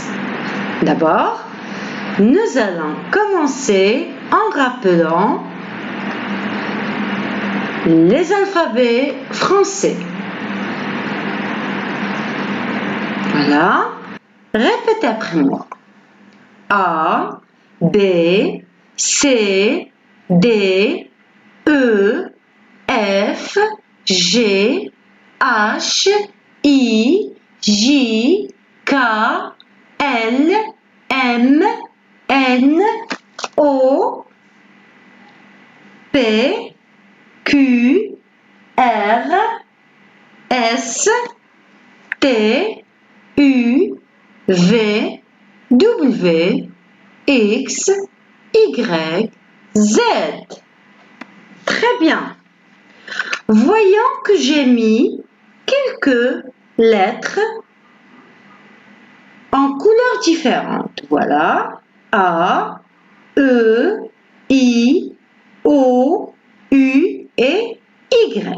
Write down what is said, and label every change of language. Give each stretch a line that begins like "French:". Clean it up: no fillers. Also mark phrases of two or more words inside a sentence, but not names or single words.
French: D'abord, nous allons commencer en rappelant les alphabets français. Voilà. Répétez après moi. A, B, C, D, E, F, G, H, I, J, K, L, M, N, O, P, Q, R, S, T, U, V, W, X, Y, Z. Très bien. Voyons que j'ai mis quelques lettres en couleurs différentes. Voilà. A, E, I, O, U et Y.